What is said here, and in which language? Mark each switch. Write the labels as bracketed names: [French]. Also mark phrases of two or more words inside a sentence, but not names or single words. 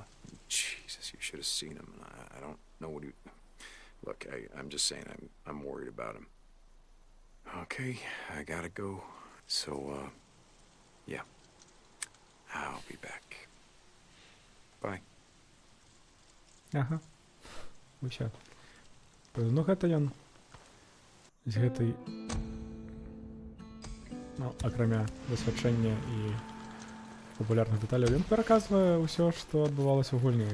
[English] Jesus, you should have seen him. I don't know what he. Look, I'm just saying, I'm worried about him. Okay, I gotta go. So, yeah. I'll be back. Bye. [Belarusian] Ага. Усё. Ну, гэта ён з гэтай, ну, акрамя дасвядчэння і папулярных дэталяў, ён пераказвае ўсё, што адбывалася ў гульні.